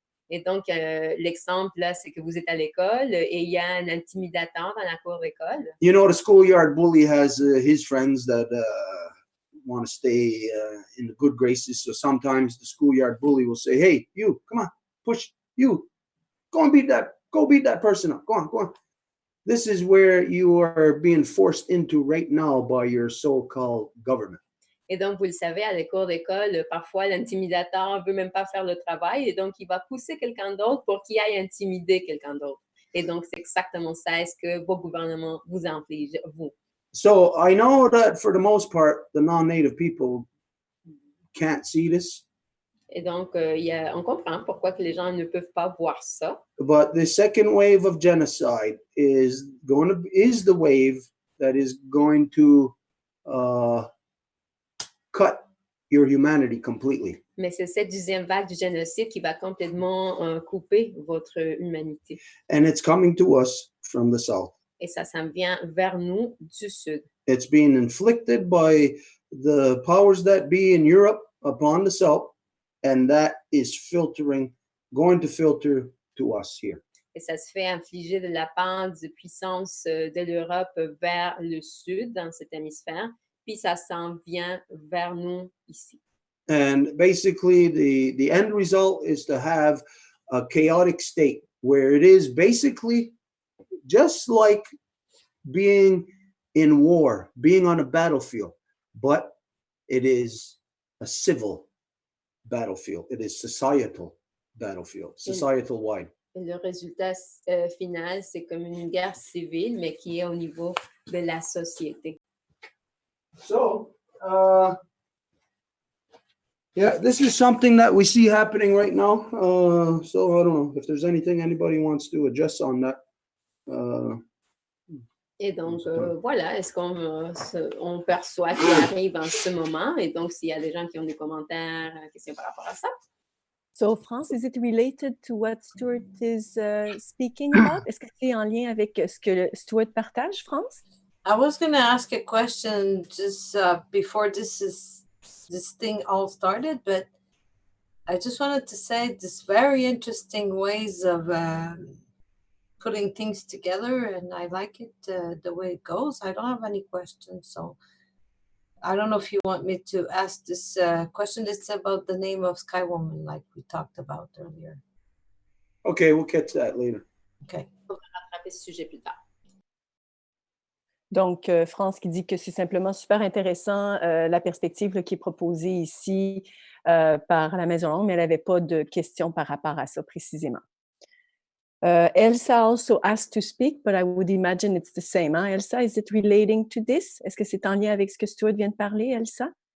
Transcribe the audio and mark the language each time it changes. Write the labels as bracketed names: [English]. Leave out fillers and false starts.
[French] Et donc, l'exemple là, c'est que vous êtes à l'école et il y a un intimidateur dans la cour d'école. [English] You know, the schoolyard bully has his friends that want to stay in the good graces. So sometimes the schoolyard bully will say, "Hey, you, come on, push you, go beat that person up. Go on." This is where you are being forced into right now by your so-called government. [French] Et donc, vous le savez, à la cour d'école, parfois, l'intimidateur ne veut même pas faire le travail et donc, il va pousser quelqu'un d'autre pour qu'il aille intimider quelqu'un d'autre. Et donc, c'est exactement ça, est-ce que vos gouvernements vous infligent, vous. [English] So I know that for the most part, the non-native people can't see this. [French] Et donc, on comprend pourquoi que les gens ne peuvent pas voir ça. [English] But the second wave of genocide is the wave that is going to cut your humanity completely. [French] Mais c'est cette deuxième vague du génocide qui va complètement couper votre humanité. [English] And it's coming to us from the south. [French] Et ça s'en vient vers nous du sud. [English] It's being inflicted by the powers that be in Europe upon the south, and that is going to filter to us here. [French] Et ça se fait infliger de la part des puissances de l'Europe vers le sud, dans cet hémisphère, puis ça s'en vient vers nous ici. [English] And basically, the end result is to have a chaotic state where it is basically just like being in war, being on a battlefield, but it is a civil battlefield. It is societal battlefield, societal wide. [French] Et le résultat final, c'est comme une guerre civile, mais qui est au niveau de la société. [English] So, yeah, this is something that we see happening right now. So I don't know if there's anything anybody wants to address on that. [French] Et donc, voilà, est-ce qu'on perçoit ce qui arrive en ce moment? Et donc, s'il y a des gens qui ont des commentaires, questions par rapport à ça. [English] So, France, is it related to what Stuart is speaking about? [French] Est-ce que c'est en lien avec ce que Stuart partage, France? [English] I was going to ask a question just before this thing all started, but I just wanted to say this very interesting ways of putting things together, and I like it the way it goes. I don't have any questions, so I don't know if you want me to ask this question. It's about the name of Sky Woman, like we talked about earlier. Okay, we'll catch that later. Okay. [French] On va rattraper ce sujet plus tard. Donc, France qui dit que c'est simplement super intéressant la perspective là, qui est proposée ici par la Maison Longue, mais elle n'avait pas de questions par rapport à ça précisément. [English] Elsa also asked to speak, but I would imagine it's the same. Hein? Elsa, is it relating to this? [French] Est-ce que c'est en lien avec ce que Stuart vient de parler, Elsa?